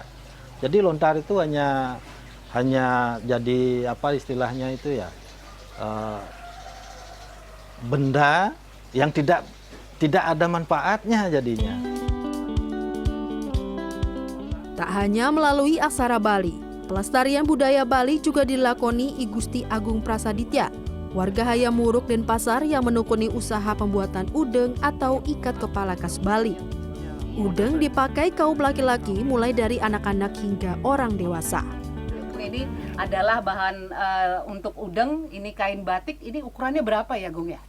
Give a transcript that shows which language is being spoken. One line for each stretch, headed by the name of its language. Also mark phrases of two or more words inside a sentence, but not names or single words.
Indonesian: Jadi lontar itu hanya jadi apa istilahnya itu ya, benda yang tidak ada manfaatnya jadinya. Tak hanya melalui aksara Bali, pelestarian budaya Bali juga dilakoni I Gusti Agung Prasaditya, warga Hayamuruk Denpasar yang menekuni usaha pembuatan udeng atau ikat kepala khas Bali. Udeng dipakai kaum laki-laki mulai dari anak-anak hingga orang dewasa. ini adalah bahan untuk udeng, ini kain batik, ini ukurannya berapa ya Gung ya?